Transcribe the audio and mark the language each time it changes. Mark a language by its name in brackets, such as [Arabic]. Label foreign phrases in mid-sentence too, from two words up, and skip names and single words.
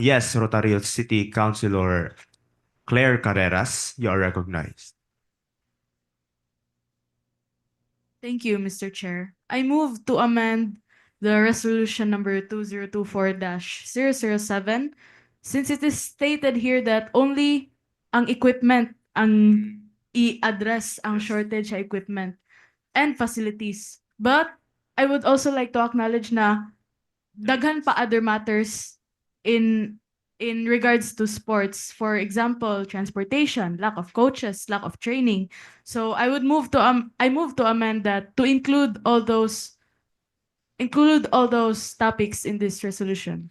[English] Yes, Rotary Youth City Councilor Claire Carreras, you are recognized. Thank you, Mr. Chair. I move to amend the resolution number 2024-007 since it is stated here that only [Cebuano] ang equipment ang i-address ang shortage sa [English] equipment and facilities. But I would also like to acknowledge [Cebuano] na daghan pa [English] other matters in regards to sports. For example, transportation, lack of coaches, lack of training. So I move to amend that to include all those topics in this resolution.